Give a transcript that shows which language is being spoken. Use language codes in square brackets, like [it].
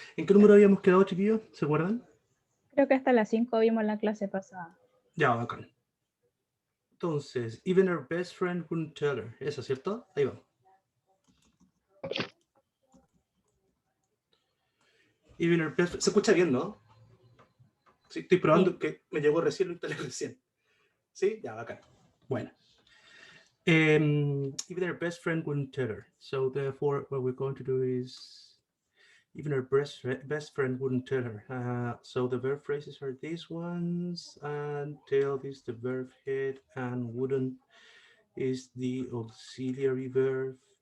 [es] ¿En qué número habíamos quedado, chiquillos? ¿Se acuerdan? Creo que hasta las 5 vimos la clase pasada. Ya, bacán. [en] Entonces, even her best friend wouldn't tell her. [es] Eso, ¿cierto? Ahí vamos. [en] Even her best friend. [es] Se escucha bien, ¿no? Sí, estoy probando que me llegó recién, lo instalé recién. ¿Sí? Ya, bacán. Bueno. [en] Even her best friend wouldn't tell her. So therefore, what we're going to do is, even her best friend wouldn't tell her. So the verb phrases are these ones, and tell is the verb head, and wouldn't is the auxiliary verb.